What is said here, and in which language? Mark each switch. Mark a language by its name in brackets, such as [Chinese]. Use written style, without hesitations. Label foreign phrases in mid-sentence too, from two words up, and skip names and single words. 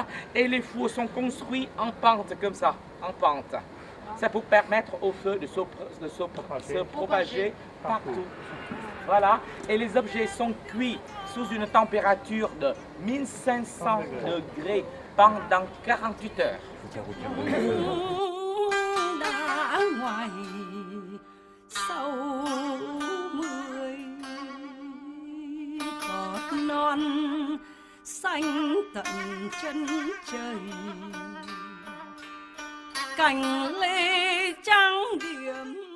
[French] Et les fours sont construits en pente comme ça, en pente. C'est pour permettre au feu de se propager partout. Voilà. Et les objets sont cuits sous une température de 1500 degrés pendant 48 heures. [Vietnamese] Xanh tận chân trời, cành lê trang điểm.